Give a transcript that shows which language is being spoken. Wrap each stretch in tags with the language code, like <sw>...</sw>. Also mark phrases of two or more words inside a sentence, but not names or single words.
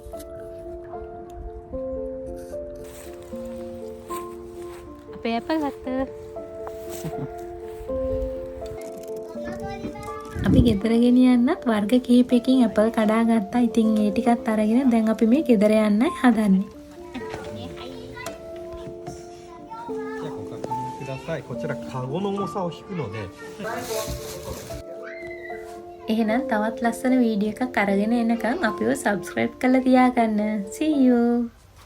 <si>අපේ ඇපල් ගත්ත. අපි ගෙදර ගෙනියන්නත් වර්ග කිහිපයකින් ඇපල් කඩා ගත්තා. ඉතින් ඒ ටිකත් අරගෙන දැන් අපි මේ ගෙදර යන්නයි හදන්නේ.</si> <ja>ください。こちらカゴの重さを引くので。</ja> <si>එහෙනම් තවත් ලස්සන වීඩියෝ එකක් අරගෙන එනකම් අපිව subscribe කරලා තියාගන්න.</si> <en>See you.</en>